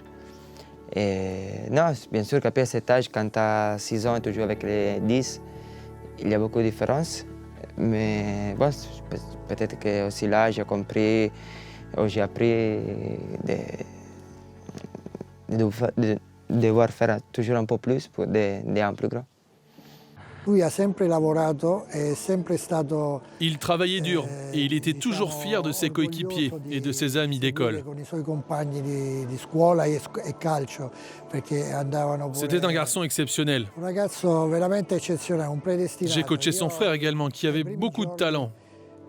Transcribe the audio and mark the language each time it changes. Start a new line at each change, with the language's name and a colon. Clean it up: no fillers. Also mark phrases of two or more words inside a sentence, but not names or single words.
French: Et non, bien sûr qu'après cet âge, quand tu as 6 ans et tu joues avec les 10, il y a beaucoup de différences. Mais bon, peut-être que aussi là, j'ai compris, ou j'ai appris de devoir faire toujours un peu plus pour des plus grands.
Italian: Lui ha sempre lavorato, è sempre stato.
French: Il travaillait dur et il était toujours fier de ses coéquipiers et de ses amis d'école. C'était un garçon exceptionnel. J'ai coaché son frère également, qui avait beaucoup de talent.